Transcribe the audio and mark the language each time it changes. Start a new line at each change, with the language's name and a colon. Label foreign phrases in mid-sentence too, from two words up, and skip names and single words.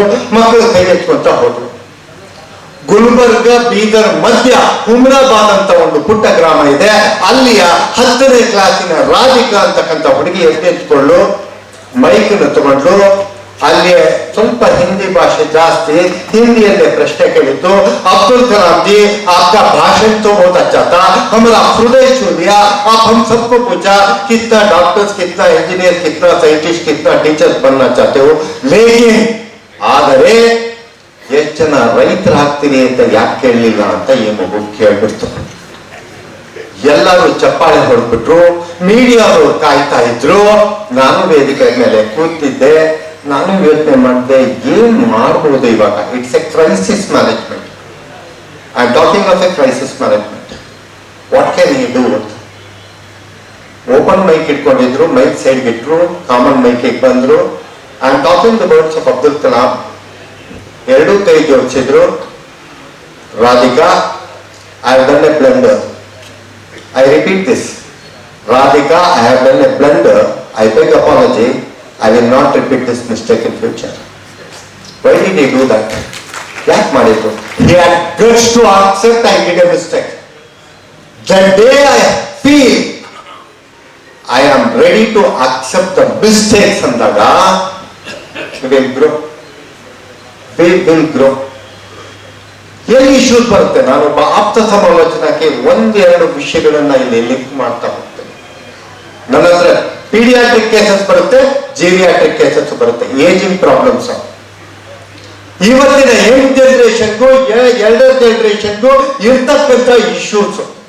Kannada: ಮಕ್ಕಳು ಕೈ ಎತ್ಕೊಂತ ಹೋದ್ರು. ಗುಲ್ಬರ್ಗ ಬೀದರ್ ಮಧ್ಯ ಹುಮ್ರಾಬಾದ್ ಅಂತ ಒಂದು ಪುಟ್ಟ ಗ್ರಾಮ ಇದೆ. ಅಲ್ಲಿಯ 10ನೇ ಕ್ಲಾಸಿನ ರಾಧಿಕಾ ಅಂತಕ್ಕಂಥ ಹುಡುಗಿ ಎತ್ಕೊಂಡು ಮೈಕನ್ನು ತಗೊಂಡ್ಲು. ಅಲ್ಲಿ ಸ್ವಲ್ಪ ಹಿಂದಿ ಭಾಷೆ ಜಾಸ್ತಿ,
Hindi: हिंदी प्रश्न ಕೇಳಿದ್ದು. अब्दुल कलाम जी, आपका भाषण तो बहुत अच्छा था, हमारा हृदय छू लिया. आप हम सबको पूछा कितना डॉक्टर्स, कितना इंजीनियर, कितना साइंटिस्ट, कितना टीचर्स बनना चाहते हो, लेकिन
Kannada: ಆದರೆ ಎಷ್ಟು ಜನ ರೈತರಾಗ್ತೀರಿ ಅಂತ ಯಾಕೆ ಕೇಳಲಿಲ್ಲ ಅಂತ ಈ ಮಗು ಕೇಳ್ಬಿಡ್ತು. ಎಲ್ಲರೂ ಚಪ್ಪಾಳೆ ಹೊರಡ್ಬಿಟ್ರು. ಮೀಡಿಯಾದವರು ಕಾಯ್ತಾ ಇದ್ರು. ನಾನು ವೇದಿಕೆ ಮೇಲೆ ಕೂತಿದ್ದೆ. ನಾನು ಯೋಚನೆ ಮಾಡಿದೆ, ಏನ್ ಮಾಡಬಹುದು ಇವಾಗ.
English: It's a crisis management. I am talking of a crisis management. What can you do? open mic
Kannada: ಇಟ್ಕೊಂಡಿದ್ರು, ಮೈಕ್ ಸೈಡ್ ಇಟ್ರು,
English: common mic
Kannada: ಬಂದ್ರು.
English: I am talking the words of Abdul Kalam.
Kannada: ಎರಡೂ ಕೈ ಜೋಡಿಸಿದ್ರು.
English: ರಾಧಿಕಾ, I have done a blunder. I repeat this. Radhika, I have done a blunder. I beg apology. I will not repeat this mistake in future. Why did he do that?
Kannada: ಯಾಕ್ ಮರಿತು.
English: He had guts to accept I did a mistake. The day I feel I am ready to accept the mistakes andaga, we will grow. We will grow.
Kannada: ಎಲ್ಲಿ ಇಶ್ಯೂಸ್ ಬರುತ್ತೆ? ನಾನೊಬ್ಬ ಆಪ್ತ ಸಮಾಲೋಚನಕ್ಕೆ ಒಂದೆರಡು ವಿಷಯಗಳನ್ನ ಇಲ್ಲಿ ಲಿಂಕ್ ಮಾಡ್ತಾ ಹೋಗ್ತೇನೆ. ನನ್ನ ಹತ್ರ
English: pediatric cases
Kannada: ಬರುತ್ತೆ,
English: geriatric cases
Kannada: ಬರುತ್ತೆ,
English: ageing problems.
Kannada: ಇವತ್ತಿನ ಯಂಗ್ ಜನರೇಷನ್ಗೂ ಎಲ್ಡರ್ ಜನರೇಷನ್ಗೂ ಇರ್ತಕ್ಕಂಥ ಇಶ್ಯೂಸ್.